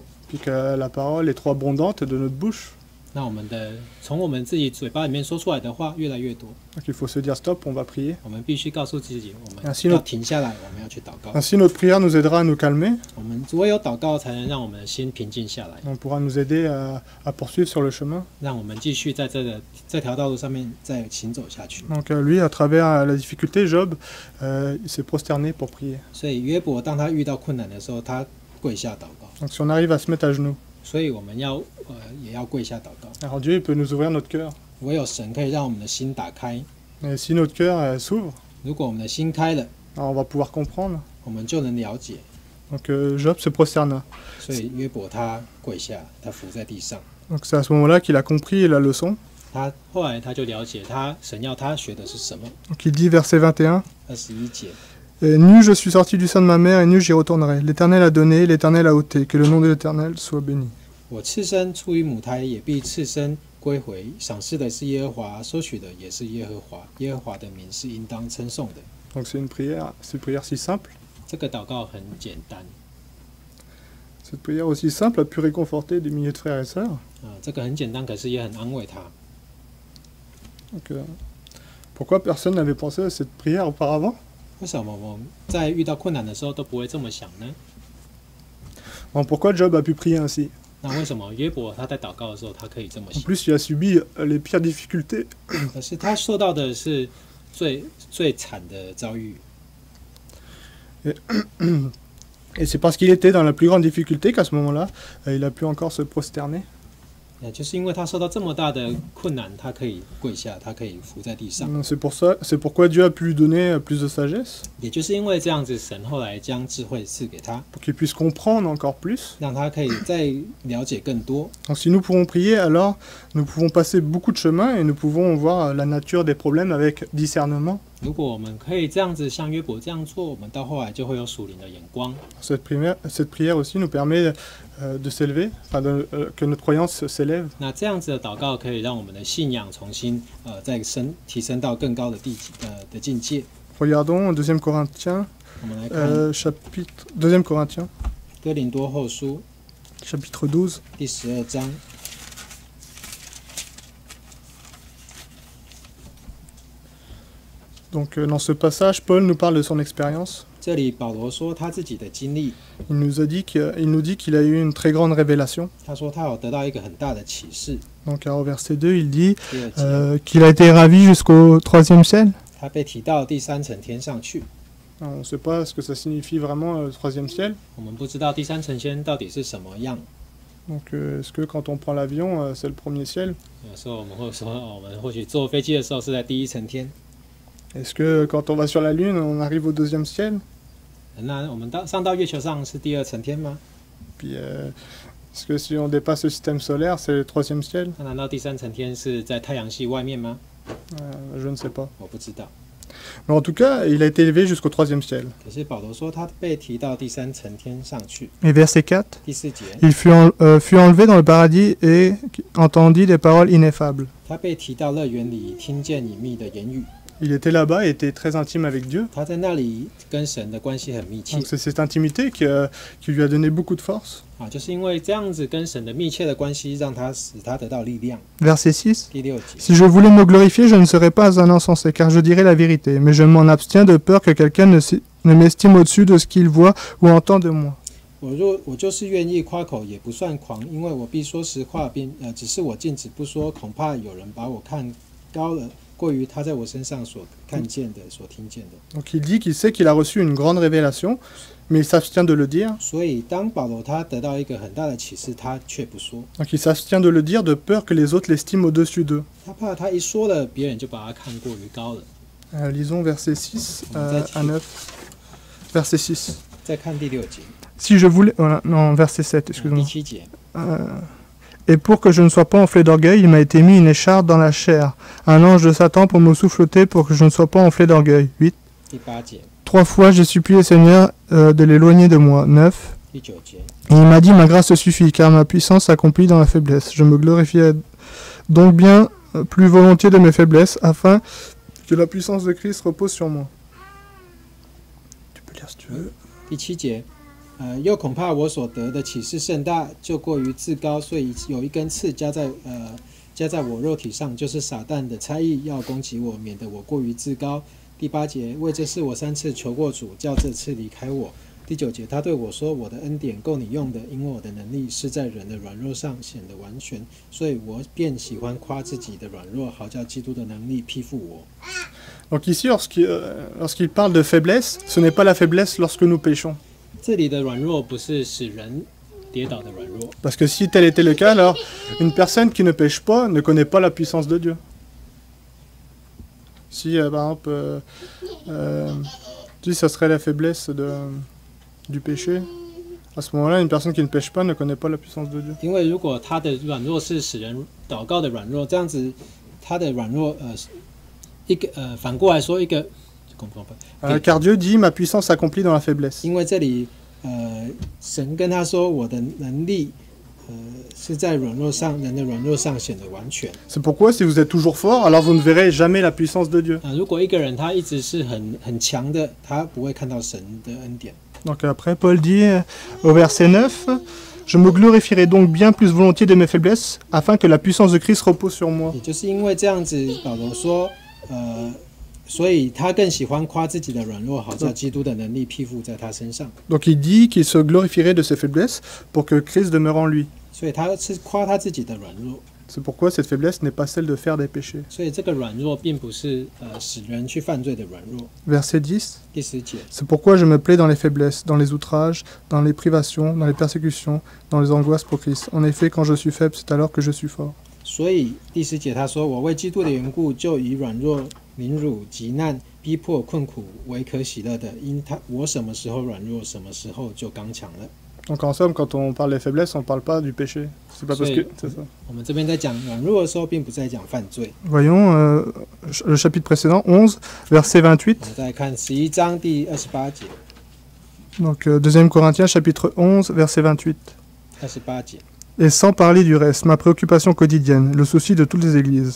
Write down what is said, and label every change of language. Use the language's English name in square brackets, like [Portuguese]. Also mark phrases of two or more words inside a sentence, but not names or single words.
[French] puis que la parole est trop abondante de notre bouche, [Chinese] 那从我们自己嘴巴里面说出来的话越来越多， [French] donc il faut se dire stop, on va prier. [Chinese] 我们必须告诉自己，我们 [French] Ainsi [Chinese] 要停下来，我们要去祷告。 [French] Ainsi notre prière nous aidera à nous calmer, [Chinese] 我们唯有祷告，才能让我们的心平静下来， [French] on pourra nous aider à poursuivre sur le chemin. [Chinese] 让我们继续在这条道路上面再行走下去。 [French] Donc lui, à travers la difficulté, Job, il s'est prosterné pour prier. [Chinese] 所以约伯当他遇到困难的时候，他跪下祷告。 [French] Donc si on arrive à se mettre à genoux, [Chinese] 所以我们也要跪下祷告。 [French] Alors Dieu il peut nous ouvrir notre cœur. [Chinese] 唯有神可以让我们的心打开。 [French] Et si notre cœur s'ouvre, [Chinese] 如果我们的心开了， [French] alors on va pouvoir comprendre. [Chinese] 我们就能了解。 [French] Donc Job se prosterna. [Chinese] 所以约伯他跪下，他伏在地上。 [French] Donc c'est à ce moment-là qu'il a compris la leçon. [Chinese] 他后来他就了解神要他学的是什么。 [French] Donc il dit verset 21. [Chinese] 21节， [French] Nu je suis sorti du sein de ma mère et nu j'y retournerai. L'Éternel a donné, l'Éternel a ôté. Que le nom de l'Éternel soit béni. [Chinese] 我赤身出于母胎，也必赤身归回。赏赐的是耶和华，收取的也是耶和华。耶和华的名是应当称颂的。 [French] Donc c'est une prière si simple. [Chinese] 这个祷告很简单 [French] Cette prière aussi simple a pu réconforter des milliers de frères et sœurs. [Chinese] 这个很简单，可是也很安慰他。 [French] Donc, pourquoi personne n'avait pensé à cette prière auparavant? [Chinese] 为什么我们在遇到困难的时候都不会这么想呢？ [French] Bon, pourquoi Job a pu prier ainsi? [Chinese] 那为什么约伯他在祷告的时候他可以这么 [French] En [Chinese] 想？ [French] plus, il a subi les pires difficultés. [Chinese] 可是他受到的是最惨的遭遇。 [French] Et c'est parce qu'il était dans la plus grande difficulté qu'à ce moment-là, il a pu encore se prosterner. [Chinese] 就是因为他受到这么大的困难，他可以跪下，他可以伏在地上。 [French] C'est pourquoi Dieu a pu lui donner plus de sagesse, [Chinese] 也就是因为这样子，神后来将智慧赐给他， [French] pour qu'il puisse comprendre encore plus. [Chinese] 让他可以再了解更多。 [French] Donc si nous pouvons prier, alors nous pouvons passer beaucoup de chemin et nous pouvons voir la nature des problèmes avec discernement. [Chinese] 如果我们可以这样子像约伯这样做，我们到后来就会有属灵的眼光。 [French] Cette prière aussi nous permet de s'élever, enfin que notre croyance s'élève. [Chinese] 那这样子的祷告可以让我们的信仰重新再提升到更高的的境界。 [French] Regardons 2 Corinthiens, [Chinese] 我们来看 [French] 2 Corinthiens, [Chinese] 哥林多后书 [French] chapitre 12. [Chinese] 第12章。 [French] Donc dans ce passage, Paul nous parle de son expérience. [Chinese] 这里保罗说他自己的经历， [French] Il nous dit qu'il a eu une très grande révélation. [Chinese] 他说他有得到一个很大的启示。 [French] Donc au verset 2, il dit [Chinese] 第二节， [French] qu'il a été ravi jusqu'au 3e ciel. [Chinese] 他被提到第3层天上去。 [French] On ne sait pas ce que ça signifie vraiment le 3e ciel. [Chinese] 我们不知道第3层天到底是什么样。 [French] Donc est-ce que quand on prend l'avion, c'est le 1er ciel? [Chinese] 有时候我们会说，我们或许坐飞机的时候是在第1层天。 [French] Est-ce que quand on va sur la Lune, on arrive au 2e ciel? [Chinese] 那我们上到月球上是第2层天吗？ [French] Puis est-ce que si on dépasse le système solaire, c'est le 3e ciel? [Chinese] 那难道第3层天是在太阳系外面吗？ [French] Je ne sais pas. [Chinese] 我不知道。 [French] Mais en tout cas, il a été élevé jusqu'au 3e ciel. [Chinese] 可是保罗说他被提到第3层天上去。 [French] Et verset 4, [Chinese] 第4节， [French] il fut enlevé dans le paradis et entendit des paroles ineffables. [Chinese] 他被提到乐园里，听见隐秘的言语。 [French] Il était là-bas et était très intime avec Dieu. [Chinese] 他在那里跟神的关系很密切 [French] Donc c'est cette intimité qui lui a donné beaucoup de force. [Chinese] 就是因为这样子跟神的密切的关系，使他得到力量。 [French] Verset 6. [Chinese] 第6节， [French] Si je voulais me glorifier, je ne serais pas un insensé, car je dirais la vérité. Mais je m'en abstiens de peur que quelqu'un ne m'estime au-dessus de ce qu'il voit ou entend de moi. [Chinese] 我就是愿意夸口，也不算狂，因为我必说实话，只是我禁止不说，恐怕有人把我看高了，过于他在我身上所看见的、所听见的。 [French] Donc il dit qu'il sait qu'il a reçu une grande révélation, mais il s'abstient de le dire. [Chinese] 所以当保罗他得到一个很大的启示，他却不说， [French] Donc il s'abstient de le dire de peur que les autres l'estiment au-dessus d'eux. [Chinese] 他怕他一说了，别人就把他看过于高了。 [French] Lisons verset 6 à 9. Verset 6. [Chinese] 再看第6节， [French] Si je voulais... Voilà, non, verset 7, [Chinese] 第 [French] excuse-moi. [Chinese] 7节， [French] Et pour que je ne sois pas enflé d'orgueil, il m'a été mis une écharpe dans la chair, un ange de Satan pour me souffleter pour que je ne sois pas enflé d'orgueil. 8. [Chinese] 第8节， [French] 3 fois j'ai supplié Seigneur de l'éloigner de moi. 9. [Chinese] 第9节， [French] Et il m'a dit ma grâce te suffit, car ma puissance s'accomplit dans la faiblesse. Je me glorifiais donc bien plus volontiers de mes faiblesses, afin que la puissance de Christ repose sur moi. Tu peux lire si tu veux. [Chinese] 第7节，又恐怕我所得的启示甚大，就过于自高，所以有一根刺加在我肉体上，就是撒旦的差役要攻击我，免得我过于自高。第8节，为这事我3次求过主，叫这次离开我。第9节，他对我说：“我的恩典够你用的，因为我的能力是在人的软弱上显得完全，所以我便喜欢夸自己的软弱，好叫基督的能力披覆我。” [French] Donc ici, lorsqu'il parle de faiblesse, ce n'est pas la faiblesse lorsque nous péchons. [Chinese] 这里的软弱不是使人跌倒的软弱。 [French] Parce que si tel était le cas, alors une personne qui ne pêche pas ne connaît pas la puissance de Dieu. Si, par exemple, si ça serait la faiblesse du péché, à ce moment-là, une personne qui ne pêche pas ne connaît pas la puissance de Dieu. [Chinese] 因为如果他的软弱是使人祷告的软弱，这样子他的软弱反过来说一个， [French] Car Dieu dit, ma puissance s'accomplit dans la faiblesse. [Chinese] 因为这里神跟他说，我的能力是在软弱上，人的软弱上显得完全。 [French] C'est pourquoi si vous êtes toujours fort, alors vous ne verrez jamais la puissance de Dieu. [Chinese] 如果一个人他一直是很强的，他不会看到神的恩典。 [French] Donc après, Paul dit au verset 9, je me glorifierai donc bien plus volontiers de mes faiblesses, afin que la puissance de Christ repose sur moi. [Chinese] 也就是因为这样子，保罗说，所以他更喜欢夸自己的软弱，好叫基督的能力披覆在他身上。 [French] Donc il dit qu'il se glorifierait de ses faiblesses pour que Christ demeure en lui. [Chinese] 所以他是夸他自己的软弱。 [French] C'est pourquoi cette faiblesse n'est pas celle de faire des péchés. [Chinese] 所以这个软弱并不是使人去犯罪的软弱。 [French] Verset 10, [Chinese] 第10节， [French] c'est pourquoi je me plais dans les faiblesses, dans les outrages, dans les privations, dans les persécutions, dans les angoisses pour Christ. En effet, quand je suis faible, c'est alors que je suis fort. [Chinese] 所以第10节他说：“我为基督的缘故，就以软弱、凌辱、急难、逼迫、困苦为可喜乐的，因我什么时候软弱，什么时候就刚强了。” [French] Donc en somme, quand on parle des faiblesses, on ne parle pas du péché. C'est pas parce que... C'est ça. [Chinese] 我们这边在讲软弱的时候，并不在讲犯罪。 [French] Voyons le chapitre précédent, 11, verset 28. [Chinese] 我们再看11章第28节。 [French] Donc 2 Corinthiens, chapitre 11, verset 28. [Chinese] 28节。 [French] Et sans parler du reste, ma préoccupation quotidienne, le souci de toutes les églises.